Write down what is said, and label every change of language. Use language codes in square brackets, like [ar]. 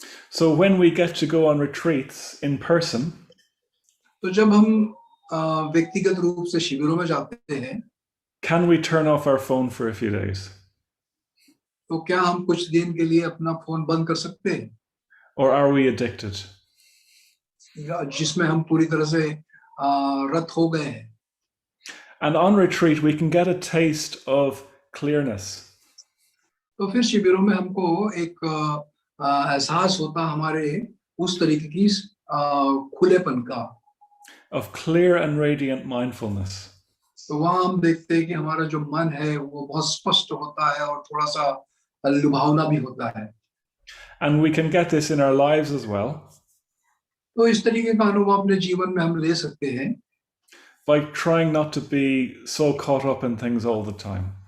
[en] So when we get to go on retreats in person, [hi] तो जब हम व्यक्तिगत रूप से शिविरों में जाते हैं, [en] can we turn off our phone for a few days? [hi] तो क्या हम कुछ दिन के लिए अपना फोन बंद कर सकते हैं? [en] Or are we addicted? [hi] जिसमें हम पूरी तरह से रत हो गए हैं. [en] And on retreat, we can get a taste of clearness. [hi] तो फिर शिविरों में हमको एक एहसास होता हमारे उस तरीके की खुलेपन का, [en] of clear and radiant mindfulness. [hi] तो वहाँ हम देखते हैं कि हमारा जो मन है वो बहुत स्पष्ट होता है और थोड़ा सा लुभावना भी होता है. [en] And we can get this in our lives as well. [hi] तो इस तरीके का अनुभव अपने जीवन में हम ले सकते हैं [en] by trying not to be so caught up in things all the time.